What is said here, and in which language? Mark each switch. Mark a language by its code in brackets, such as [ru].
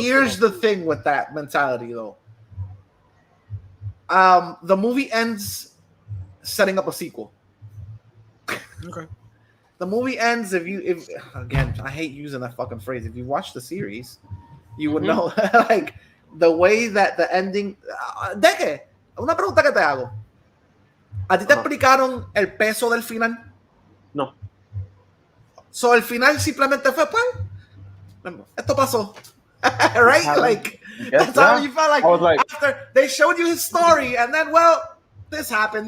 [en] Here's the thing with that mentality, though. The movie ends setting up a sequel. Okay. The movie ends if again, I hate using that fucking phrase. If you watch the series, you would know like the way that the ending. [es] ¿De qué? Una pregunta que te hago. ¿A ti te explicaron el peso del final? No. So el final simplemente fue pues, esto pasó. [en] Right? Like that's how you felt like after they showed you his story and then this happened.